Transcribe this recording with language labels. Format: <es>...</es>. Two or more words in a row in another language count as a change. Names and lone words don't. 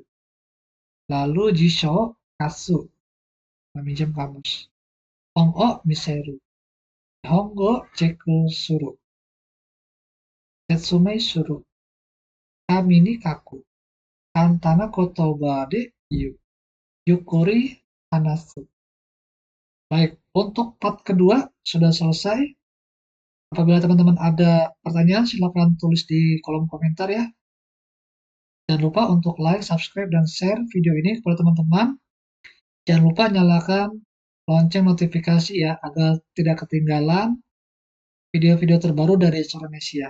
<id>Lalu</id> <ja>辞書貸す,</ja> <id>meminjam kamus.</id> <ja>オンを見せる. 日本語チェックする。説明する. 紙に書く。簡単な言葉でゆっくり話す.</ja> <id>Baik, untuk part kedua sudah selesai. Apabila teman-teman ada pertanyaan, silakan tulis di kolom komentar ya. Jangan lupa untuk like, subscribe, dan share video ini kepada teman-teman. Jangan lupa nyalakan lonceng notifikasi ya, agar tidak ketinggalan video-video terbaru dari Indonesia.</id>